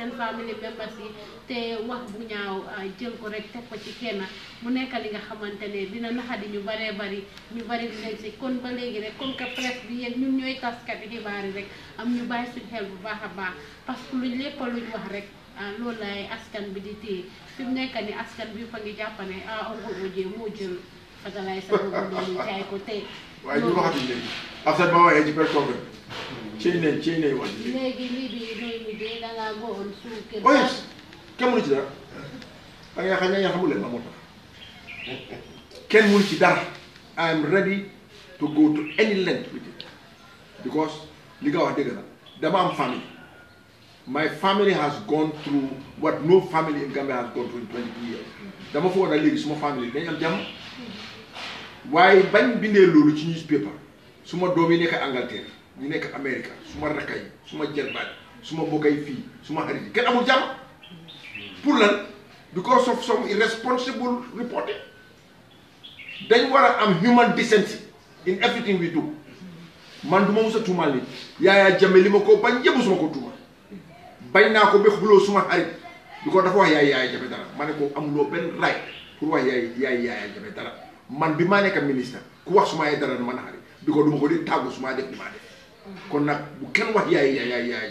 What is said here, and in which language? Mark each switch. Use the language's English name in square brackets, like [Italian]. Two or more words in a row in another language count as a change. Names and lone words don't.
[Wolof] seen famille members yi te wax bu ñaaw jël ko rek teg ko ci kenn mu nekk li nga xamante ne dina naxadi ñu baree bari ñu bari dinañ si kon ba léegi rek [French] comme que [Wolof] presse bi yéen ñun ñooy taskati xibaar yi rek am ñu bàyyi suñ xel bu baax a baax parce que luñ lépp luñ wax rek loolu lay askan bi di téye fi mu nekk ni askan bi fa ngi jàpp ne Oncle OJ moo jël fertilizer boobu noonu jaay ko te waaye ñu waxatuñ léegi after ba waxee ci per problème ci nañ wax léegi lii bi nooy mujjee dangaa goon suñu kër oye kenn mënu ci dara da ngay xam ne xamul leen ma moo tax kenn mënu ci dara [English] I am ready to go to any length with it [Wolof] because li nga wax dëgg la dama am famille [English] my family has gone through what no family in Gambia has gone through in 22 years [Wolof] dama foog na léegi suma famille dañ am jàmm waaye bañ bindee loolu ci newspaper suma doom yi nekk Angleterre ñu nekk Amérique suma rakka yi suma jërbaat suma mbokk yi fii suma xarit yi kenn amul jàmm pour lan [English] because of some irresponsible reporting [Wolof] dañ war a am [English] human decency in everything we do [Wolof] man du ma mus a tuumaal nit Yaya Jammeh li ma ko bañ yëpp suma ko tuumaal bañ naa ko ba xuloo suma xarit bi ko dafa wax Yaya Jammeh dara ma ne ko amuloo benn right pour wax Yaya Jammeh dara man bi maa nekk ministre ku wax suma yaay dara man xarit bi ko duma ko di tàggu suma def li maa def kon nag bu kenn wax Yaya